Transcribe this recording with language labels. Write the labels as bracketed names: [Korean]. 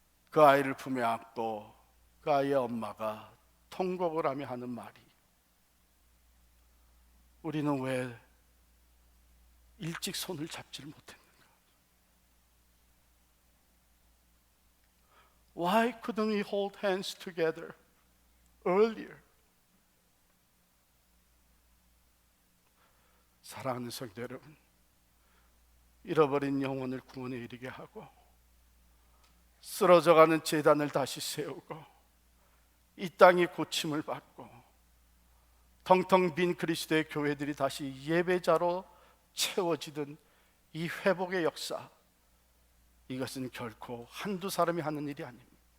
[Korean] 그 아이를 품에 안고 그 아이의 엄마가 통곡을 하며 하는 말이, 우리는 왜 일찍 손을 잡지를 못했는가? [English] Why couldn't we hold hands together earlier? [Korean] 사랑하는 성도 여러분, 잃어버린 영혼을 구원에 이르게 하고 쓰러져가는 제단을 다시 세우고 이 땅이 고침을 받고 텅텅 빈 그리스도의 교회들이 다시 예배자로 채워지던 이 회복의 역사, 이것은 결코 한두 사람이 하는 일이 아닙니다.